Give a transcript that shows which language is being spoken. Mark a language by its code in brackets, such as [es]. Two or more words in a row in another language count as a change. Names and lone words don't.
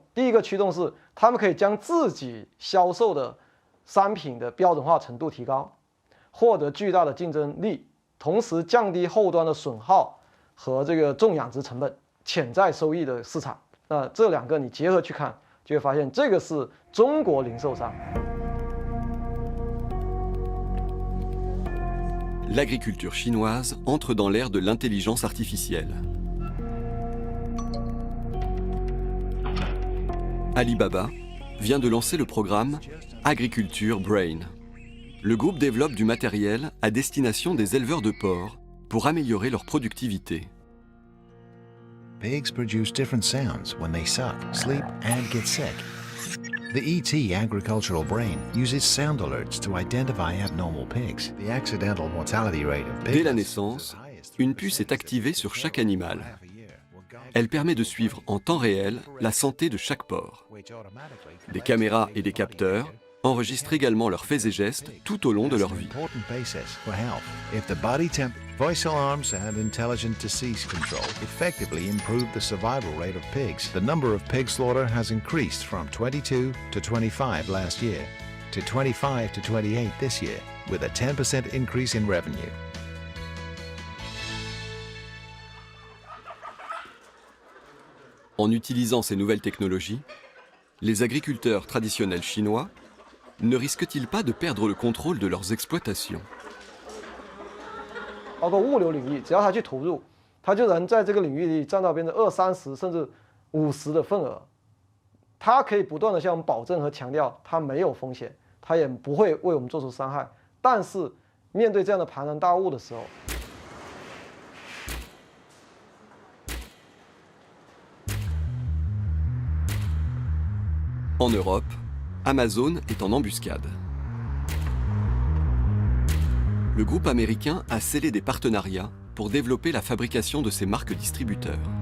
[zh] 第一个驱动是他们可以将自己销售的商品的标准化程度提高，获得巨大的竞争力，同时降低后端的损耗和这个重养殖成本、潜在收益的市场。那这2个你结合去看，就会发现这个是中国零售商。 [fr] L'agriculture chinoise entre dans l'ère de l'intelligence artificielle. Alibaba vient de lancer le programme Agriculture Brain. Le groupe développe du matériel à destination des éleveurs de porcs pour améliorer leur productivité. [en] Pigs produce different sounds when they suck, sleep, and get sick. The ET agricultural brain uses sound alerts to identify abnormal pigs. The accidental mortality rate of pigs. [fr] Dès la naissance, une puce est activée sur chaque animal. Elle permet de suivre en temps réel la santé de chaque porc. Des caméras et des capteurs enregistrent également leurs faits et gestes tout au long de leur vie. [en] Voice alarms and intelligent disease control effectively improve the survival rate of pigs. The number of pig slaughter has increased from 22 to 25 last year, to 25 to 28 this year, with a 10% increase in revenue. [fr] En utilisant ces nouvelles technologies, les agriculteurs traditionnels chinois ne risquent-ils pas de perdre le contrôle de leurs exploitations? [zh] 包括物流领域，只要他去投入，他就能在这个领域里占到20%、30%甚至50%的份额。他可以不断的向我们保证和强调，他没有风险，他也不会为我们做出伤害。但是面对这样的庞然大物的时候， [fr] En Europe, Amazon est en embuscade. Le groupe américain a scellé des partenariats pour développer la fabrication de ses marques distributeurs.